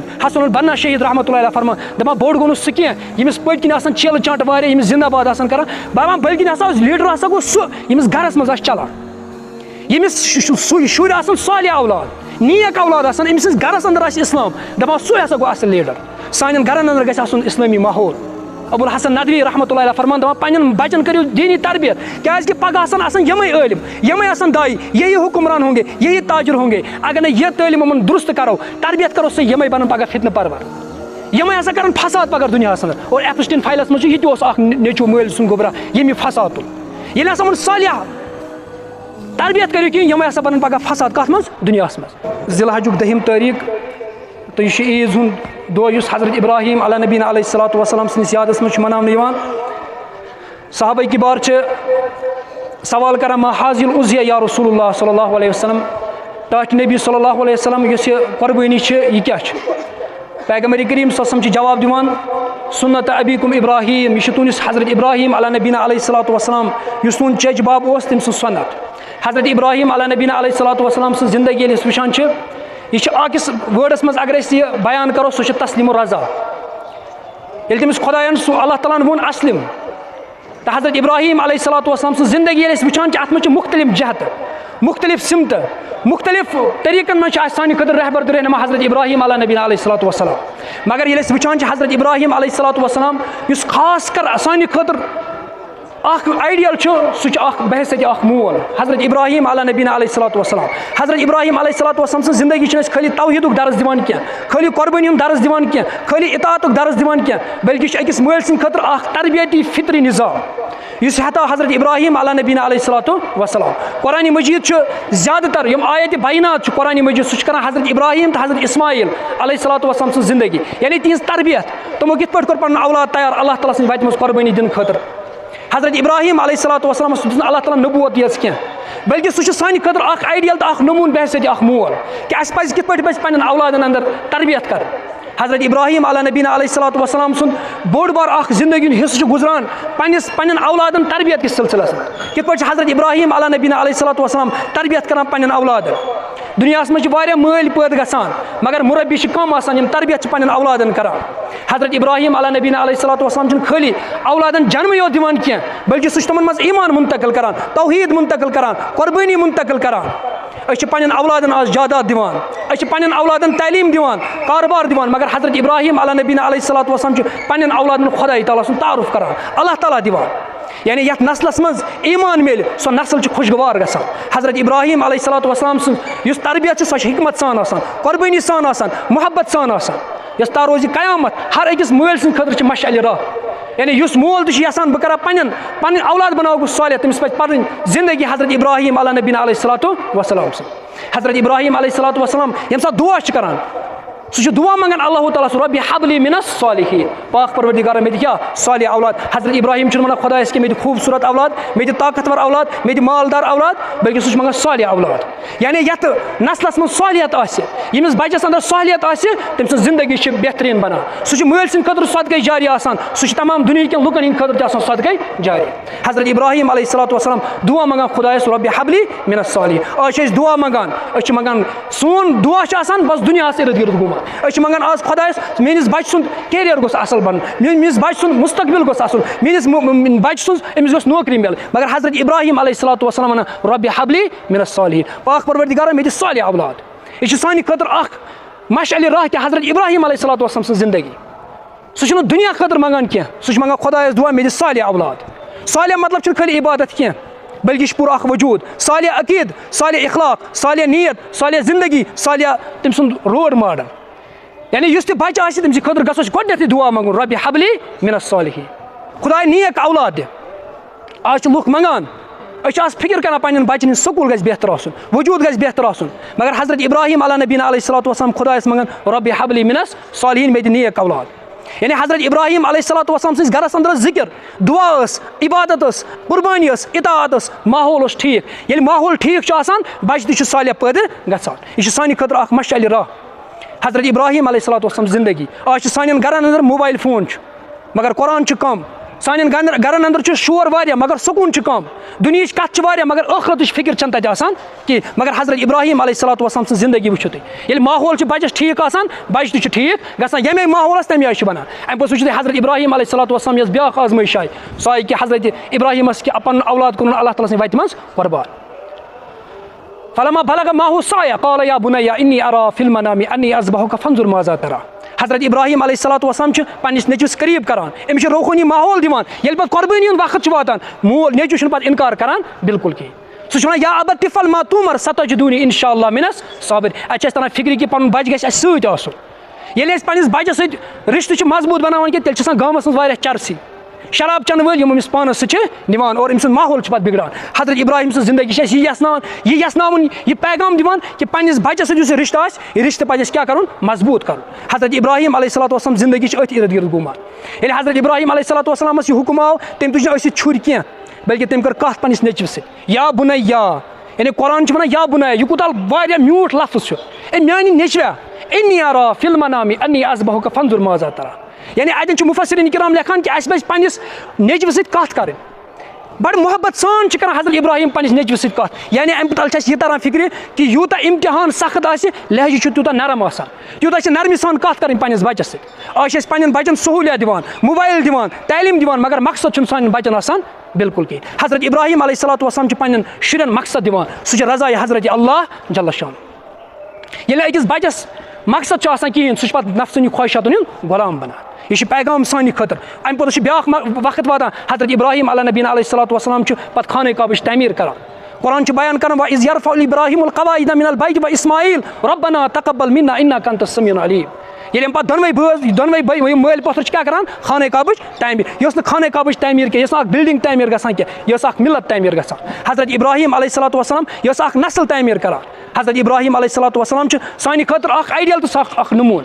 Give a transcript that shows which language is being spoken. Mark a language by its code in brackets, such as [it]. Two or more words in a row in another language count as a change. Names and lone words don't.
[ks] حسن البنا شہید رحمۃ اللہ علیہ فرمان دپان بوٚڑ گوٚو نہٕ سُہ کینٛہہ ییٚمِس پٔتۍ کِنۍ آسان چیلہٕ چانٛٹہٕ واریاہ ییٚمِس زندہ باد آسان کران دپان بٔلکہِ ہسا اوس لیٖڈر ہسا گوٚو سُہ ییٚمِس گرس منٛز آسہِ چلان ییٚمِس شُرۍ آسان صالح اولاد نیک اولاد آسان أمۍ سٕنٛدِس گرس اندر آسہِ اسلام دپان سُے ہسا گوٚو اصل لیٖڈر. سانٮ۪ن گرن اندر گژھِ آسُن اسلٲمی ماحول. ابوالحسن ندوی رحمۃ اللہ علیہ فرمان دپان پنٕنٮ۪ن بچن کٔرِو دیٖنی تربیت کیازِ کہِ پگہہ آسان یِمے عٲلم یِمے آسان داعی [ur] یہی حکمران ہوں گے یہی تاجر ہوں گے [ks] اگر نہٕ یہِ تعلیٖم یِمن درست کرو تربیت کرو سُہ یِمے بنن پگہہ فتنہٕ پرور یِمے ہسا کرن فساد پگہہ دُنیاہس اندر. اور ایپسٹیٖن فایلس منٛز چھُ یہِ تہِ اوس اکھ نیٚچوٗ مٲلۍ سُنٛد گوٚبرا ییٚمہِ یہِ فساد تُل ییٚلہِ ہسا یِمن صالح تربیت کٔرِو کِہینۍ یِمے ہسا بنن پگہہ فساد کتھ منٛز دُنیاہس منٛز. ذی الحجُک 10 تٲریٖخ تہٕ یہِ چھُ عیٖز ہُنٛد دۄہ یُس حضرت ابراہیم علیہ نبینا علیہ الصلوۃ والسلام سٕنٛدِس یادس منٛز چھُ مناونہٕ یِوان. صحابہ کِبار چھِ سوال کران [ar] ما حاضل الاضحی یا رسول اللہ صلی اللہ علیہ وسلم [ks] ٹاٹھۍ نبی صلی اللہ علیہ وسلم یۄس یہِ قۄربٲنی چھِ یہِ کیاہ چھِ. پیغمبر کریم صلی اللہ علیہ وسلم چھِ جواب دِوان [ar] سنت ابیکم ابراہیم [ks] یہِ چھُ تُہنٛدِس حضرت ابراہیم علیہ نبینا علیہ الصلوۃ والسلام یُس تُہُنٛد چچ باب اوس تٔمۍ سٕنٛز سنت. حضرت ابراہیم علیہ نبینا علیہ الصلوۃ والسلام سٕنٛز زندگی ییٚلہِ أسۍ وٕچھان چھِ یہِ چھِ أکِس وٲڈس منٛز اگر أسۍ یہِ بیان کرو سُہ چھُ تسلیٖم رضا. ییٚلہِ تٔمِس خۄدایَن سُہ اللہ تعالیٰ ہن ووٚن اسلم تہٕ حضرت ابراہیم علیہ الصلوۃ والسلام سٕنٛز زندگی ییٚلہِ أسۍ وٕچھان چھِ اتھ منٛز چھِ مختلف جہتہٕ مختلف سمتہٕ مختلف طریٖقن منٛز چھِ اَسہِ سانہِ خٲطرٕ رہبر تہٕ رہنما حضرت ابراہیم علیہ نبینا علیہ الصلوۃ والسلام. مگر ییٚلہِ أسۍ وٕچھان چھِ حضرت ابراہیم علیہ الصلوۃ والسلام یُس خاص کر سانہِ خٲطرٕ اکھ آیڈیل چھُ سُہ چھُ اکھ بحثیت اکھ مول حضرت ابراہیم علیہ نبینا علیہ الصلوۃ والسلام. حضرت ابراہیم علیہ الصلوۃ والسلام سٕنٛز زندگی چھِنہٕ أسۍ خٲلی توحیٖدُک درس دِوان کینٛہہ خٲلی قۄربٲنی ہُنٛد درس دِوان کینٛہہ خٲلی اطاعتُک درس دِوان کینٛہہ بلکہِ چھُ أکِس مٲلۍ سٕنٛدِ خٲطرٕ اکھ تربیتی فطری نظام یُس ہیٚتا حضرت ابراہیم علیہ نبینا علیہ الصلوۃ والسلام. قرآن مجید چھُ زیادٕ تر یِم آیتِ بینات چھُ قرآن مجید سُہ چھُ کران حضرت ابراہیم تہٕ حضرت اسماعیل علیہ الصلوۃ والسلام سٕنٛز زندگی یعنی تِہنٛز تربیت تِمو کِتھ پٲٹھۍ کوٚر پنُن اولاد تیار اللہ تعالیٰ سٕنٛدِ وتہِ منٛز قۄربٲنی دِنہٕ خٲطرٕ. حضرت ابراہیم علیہ الصلوۃ والسلامس دِژ نہٕ اللہ تعالیٰ نبوت یٲژ کینٛہہ بلکہ سہ سانہِ خٲطرٕ اکھ آیڈیل تہٕ اکھ نموٗن بحثیت اکھ مول کہ اَسہِ پَزِ کِتھ پٲٹھۍ پَزِ پنٛنٮ۪ن اولادن اندر تربیت کرٕنۍ. حضرت ابراہیم علیٰ نبینا علیہ الصلوۃ والسلام سُنٛد بوٚڑ بار اکھ زندگی ہُنٛد حصہٕ چھُ گُزران پنٛنٮ۪ن اولادن تربیت کِس سلسلس منٛز. کِتھ پٲٹھۍ چھُ حضرت ابراہیم علیٰ نبینا علیہ الصلوۃ والسلام تربیت کران پنٛنٮ۪ن اولادن. دُنیاہس منٛز چھِ واریاہ مٲلۍ پٲدٕ گژھان مگر مربی چھِ کم آسان یِم تربیت چھِ پنٛنٮ۪ن اولادن کران. حضرت ابراہیم علیٰ نبینا علیہ الصلوۃ والسلام چھُنہٕ خٲلی اولادن جنمٕے یوت دِوان کینٛہہ بلکہ سُہ چھُ تِمن منٛز ایمان منتقل کران, توحیٖد منتقل کران, قۄربٲنی منتقل کران. أسۍ چھِ پنٛنٮ۪ن اولادن آز جاداد دِوان, أسۍ چھِ پنٛنٮ۪ن اولادن تعلیٖم دِوان, کاربار دِوان, مگر حضرت ابراہیم علیٰ نبینا علیہ الصلوۃ والسلام چھُ پنٛنٮ۪ن اولادن خۄداے تعالیٰ سُنٛد تعارُف کران, اللہ تعالیٰ دِوان. یعنی یتھ نسلس منٛز ایمان میلہِ سۄ نسل چھِ خۄشگوار گژھان. حضرت ابراہیم علیہ الصلوۃ والسلام سٕنٛز یُس تربیت چھِ سۄ چھِ حکمت سان آسان, قۄربٲنی سان آسان, محبت سان آسان, یۄس تا روزِ قیامت. ہر أکِس مٲلۍ سٕنٛدِ خٲطرٕ چھِ مشعلہِ راہ. یعنی یُس مول تہِ چھُ یژھان بہٕ کرٕ پنٕنۍ اولاد بناوٕ بہٕ صالح, تٔمِس پزِ پرٕنۍ زندگی حضرت ابراہیم علیٰ نبینا علیہ الصلوۃ والسلام سٕنٛز. حضرت ابراہیم علیہ الصلوۃ والسلام ییٚمہِ ساتہٕ دعا چھُ کران سُہ چھُ دعا منگان اللہ تعالیٰ سُہ [ar] ربی حبلی من الصالحین, [ks] پاک پروردگارا مےٚ دِ کیٛاہ صالح اولاد. حضرت ابراہیم چھُنہٕ ونان خۄدایس کہِ مےٚ دِ خوٗبصوٗرت اولاد, مےٚ دِ طاقتور اولاد, مےٚ دِ مالدار اولاد, بلکہ سُہ چھُ منگان صالح اولاد. یعنی یتھ نسلس منٛز صالحیت آسہِ, ییٚمِس بچس انٛدر صالحیت آسہِ, تٔمۍ سٕنٛز زندگی چھِ بہتریٖن بنان. سُہ چھُ مٲلۍ سٕنٛدِ خٲطرٕ صدقے جاری آسان, سُہ چھُ تمام دُنہِکٮ۪ن لُکن ہٕنٛدِ خٲطرٕ تہِ آسان صدقے جاری. حضرت ابراہیم علیہ الصلوۃ والسلام دعا منگان خۄدایس [ar] ربی حبلی من الصالحین. [ks] آز چھِ أسۍ دعا منگان, أسۍ چھِ منگان, سون دعا چھُ آسان بس دُنیاہس ارد گرد گوٚمُت. أسۍ چھِ منگان آز خۄدایس میٲنِس بچہٕ سُنٛد کیریر گوٚژھ اصل بنُن, میٲنِس بچہٕ سُنٛد مستقبل گوٚژھ اصل, میٲنِس بچہٕ سٕنٛز أمِس گوٚژھ نوکری میلٕنۍ. مگر حضرت ابراہیم علیہ الصلوۃ والسلام ونان [ar] ربی حبلی من الصالحین, [ks] پاک پروردگارا مےٚ دِ صالح اولاد. یہِ چھُ سانہِ خٲطرٕ اکھ مشعلہِ راہ کہِ حضرت ابراہیم علیہ الصلوۃ والسلام سٕنٛز زندگی. سُہ چھُنہٕ دُنیا خٲطرٕ منگان کینٛہہ, سُہ چھُ منگان خۄدایس دعا مےٚ دِ صالح اولاد. صالح مطلب چھُنہٕ خٲلی عبادت کینٛہہ بلکہ یہِ چھُ پوٗرٕ اکھ وجوٗد. صالح عقیٖد, صالح اخلاق, صالح نیت, صالح زندگی, صالح تٔمۍ سُنٛد رول ماڈل. یعنی یُس تہِ بچہٕ آسہِ تٔمۍ سٕنٛدِ خٲطرٕ گژھو أسۍ گۄڈٕنیتھٕے دعا منگُن [ar] ربی حبلی من الصالحین, [ks] خۄداے نیک اولاد دِ. آز چھِ لُکھ منگان, أسۍ چھِ آز فکر کران پنٕنٮ۪ن بچن ہٕنٛدۍ سکوٗل گژھِ بہتر آسُن, وجوٗد گژھِ بہتر آسُن, مگر حضرت ابراہیم علیٰ نبینا علیہ الصلوۃ والسلام خۄدایس منگان [ar] ربی حبلی من الصالحین, [ks] مےٚ دِ نیک اولاد. یعنی حضرت ابراہیم علیہ الصلوۃ والسلام سٕنٛدِس گرس انٛدر ٲس ذکر, دعا ٲس, عبادت ٲس, قربٲنی ٲس, اطاعت ٲس, ماحول اوس ٹھیٖک. ییٚلہِ ماحول ٹھیٖک چھُ آسان بچہٕ تہِ چھُ صالح پٲدٕ گژھان. یہِ چھُ سانہِ خٲطرٕ اکھ مشعلہِ راہ. حضرت ابراہیم علیہ الصلوۃ والسلام زندگی. آز چھِ سانٮ۪ن گرن انٛدر موبایل فون چھُ مگر قرآن چھُ کم, سانٮ۪ن گرن انٛدر چھُ شور واریاہ مگر سکوٗن چھُ کم, دُنہِچ کتھ چھِ واریاہ مگر ٲخرتٕچ فکر چھنہٕ تتہِ آسان کینٛہہ. مگر حضرت ابراہیم علیہ الصلوۃ والسلام سٕنٛز زندگی وٕچھِو تُہۍ, ییٚلہِ ماحول چھُ بچس ٹھیٖک آسان بچہٕ تہِ چھُ ٹھیٖک گژھان, ییٚمے ماحولس تمہِ آیہِ چھُ بنان. امہِ پتہٕ وٕچھِو تُہۍ حضرت ابراہیم علیہ الصلوۃ والسلام یۄس بیاکھ آزمٲیش آیہِ, سۄ آیہِ کہِ حضرت ابراہیمس کہِ پنُن اولاد کوٚرُن اللہ تعالیٰ سٕنٛدِ وتہِ منٛز قۄربان. [ar] فلما بلغ معه السعي قال يا بني اني ارى في المنام اني اذبحك فانظر ماذا ترى. [ks] حضرت ابراہیم علیہ الصلوۃ والسلام چھِ پننِس نیٚچوِس قریٖب کران, أمِس چھُ روحٲنی ماحول دِوان. ییٚلہِ پتہٕ قۄربٲنی ہُنٛد وقت چھُ واتان مول نیٚچوٗ چھُنہٕ پتہٕ اِنکار کران بِلکُل کِہیٖنۍ. سُہ چھُ ونان [ar] یا ابت افعل ما تؤمر ستجدونی ان شاء اللہ من الصابرین. [ks] اَتہِ چھِ اَسہِ تران فکرِ کہِ پنُن بچہٕ گژھِ اَسہِ سۭتۍ آسُن. ییٚلہِ أسۍ پننِس بچس سۭتۍ رشتہٕ چھِ مضبوٗط بناوان کہِ تیٚلہِ چھِ آسان گامس منٛز واریاہ چرسی, شراب چٮ۪نہٕ وٲلۍ یِم أمِس پانس سۭتۍ چھِ نِوان اور أمۍ سُنٛد ماحول چھُ پتہٕ بگڑان. حضرت ابراہیم سٕنٛز زندگی چھِ اَسہِ یہِ یژھناوُن, یہِ پیغام دِوان کہِ پننِس بچس سۭتۍ یُس یہِ رشتہٕ آسہِ, یہِ رشتہٕ پزِ اَسہِ کیٛاہ کرُن, مضبوٗط کرُن. حضرت ابراہیم علیہ الصلوۃ والسلام زندگی چھِ أتھۍ ارد گرد گوٗمان. ییٚلہِ حضرت ابراہیم علیہ الصلوۃ والسلامس یہِ حُکم آو تٔمۍ تُج نہٕ أسۍ سۭتۍ چھُرۍ کینٛہہ بلکہ تٔمۍ کٔر کتھ پننِس نیٚچوِس سۭتۍ, یا بُنیا. یعنی قرآن چھُ ونان یا بُنیا, یہِ کوٗتاہ واریاہ میوٗٹھ لفظ چھُ. اے میانہِ نیٚچویا [ar] انی ارى فی المنام انی اذبحک فانظر ماذا ترى. [ks] یعنی اتٮ۪ن چھُ مُفسریٖن کرام لیکھان کہِ اَسہِ پزِ پننِس نیٚچوِس سۭتۍ کتھ کرٕنۍ. بڑٕ محبت سان چھِ کران حضرت ابراہیم پننِس نیٚچوِس سۭتۍ کتھ. یعنی امہِ تل چھِ اَسہِ یہِ تران فکرِ کہِ یوٗتاہ امتحان سخت آسہِ لہجہِ چھُ تیوٗتاہ نرم آسان, تیوٗتاہ چھِ نرمہِ سان کتھ کرٕنۍ پننِس بچس سۭتۍ. آز چھِ أسۍ پننٮ۪ن بچن سہوٗلیت دِوان, موبایل دِوان, تعلیٖم دِوان, مگر مقصد چھُنہٕ سانٮ۪ن بچن آسان بِلکُل کِہیٖنۍ. حضرت ابراہیم علیہ الصلوۃ والسلام چھِ پننٮ۪ن شُرٮ۪ن مقصد دِوان, سُہ چھُ رضایہِ حضرت اللہ جل شان. ییٚلہِ أکِس بچس مقصد چھُ آسان کِہیٖنۍ سُہ چھُ پتہٕ نفسٲنی خواہشاتن ہُنٛد غلام بنان. یہِ چھُ پیغام سانہِ خٲطرٕ. امہِ پتہٕ چھُ بیاکھ وقت واتان, حضرت ابراہیم علیٰ نبینا علیہ الصلوۃ والسلام چھُ پتہٕ خانہ کعبٕچ تعمیٖر کران. قرآن چھُ بیان کران [ar] وَإِذْ يَرْفَعُ إِبْرَاهِيمُ الْقَوَاعِدَ مِنَ الْبَيْتِ وَإِسْمَاعِیل رَبَّنَا تَقَبَّلْ مِنَّا إِنَّكَ أَنْتَ السَّمِيعُ الْعَلِيمُ. [ks] ییٚلہِ اَمہِ پتہٕ دۄنوَے مٲلۍ پوٚتھر چھِ کیٛاہ کران, خانہ کعبٕچ تعمیٖر. یہِ ٲس نہٕ خانہ کعبٕچ تعمیٖر کینٛہہ, یہِ ٲس نہٕ اکھ بِلڈِنٛگ تعمیٖر گژھان کینٛہہ, یہِ ٲس اکھ مِلت تعمیٖر گژھان. حضرت ابراہیم علیہ الصلوۃ والسلام یہِ ٲس اکھ نسل تعمیٖر کران. حضرت ابراہیم علیہ الصلوۃ والسلام چھُ سانہِ خٲطرٕ اکھ آیڈیل تہٕ اکھ نموٗن.